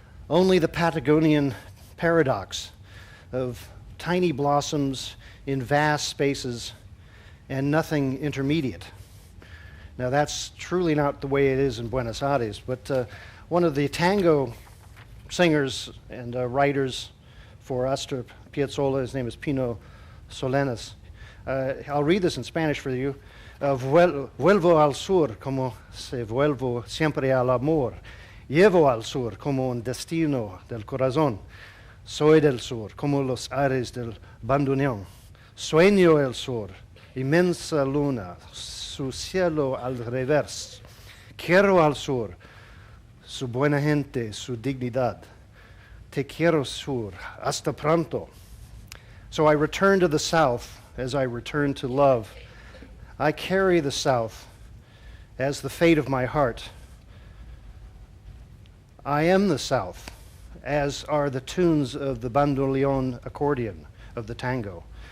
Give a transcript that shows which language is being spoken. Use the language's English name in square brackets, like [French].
[English] Only the Patagonian paradox of tiny blossoms in vast spaces and nothing intermediate. Now that's truly not the way it is in Buenos Aires, but one of the tango singers and writers for Astor Piazzolla, his name is Pino Solenas. I'll read this in Spanish for you. [Spanish] Vuelvo al sur como se vuelvo siempre al amor. Llevo al sur como un destino del corazón. Soy del sur como los aires del bandoneón. Sueño el sur, inmensa luna, su cielo al revés. Quiero al sur, su buena gente, su dignidad. Te quiero sur, hasta pronto. [English] So I return to the south as I return to love. I carry the south as the fate of my heart. I am the south, as are the tunes of the bandoneon accordion of the tango.